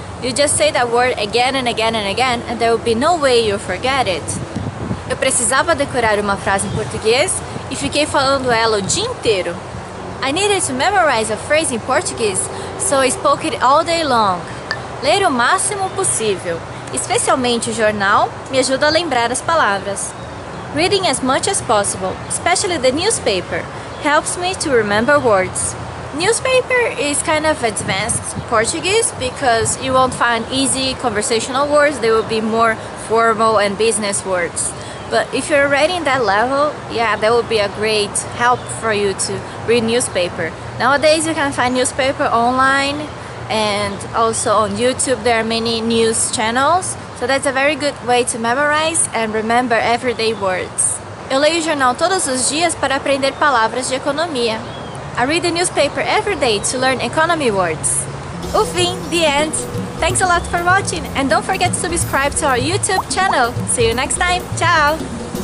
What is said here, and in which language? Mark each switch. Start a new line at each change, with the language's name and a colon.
English: You just say that word again and again and again and there will be no way you forget it.
Portuguese: Eu precisava decorar uma frase em português e fiquei falando ela o dia inteiro.
English: I needed to memorize a phrase in Portuguese, so I spoke it all day long.
Portuguese: Ler o máximo possível, especialmente o jornal, me ajuda a lembrar as palavras.
English: Reading as much as possible, especially the newspaper, helps me to remember words. Newspaper is kind of advanced Portuguese because you won't find easy conversational words, they will be more formal and business words. But if you're already in that level, yeah, that would be a great help for you to read newspaper. Nowadays you can find newspaper online and also on YouTube there are many news channels. So that's a very good way to memorize and remember everyday words.
Portuguese: Eu leio o jornal todos os dias para aprender palavras de economia.
English: I read the newspaper every day to learn economy words.
Portuguese: O fim,
English: the end. Thanks a lot for watching and don't forget to subscribe to our YouTube channel. See you next time. Ciao!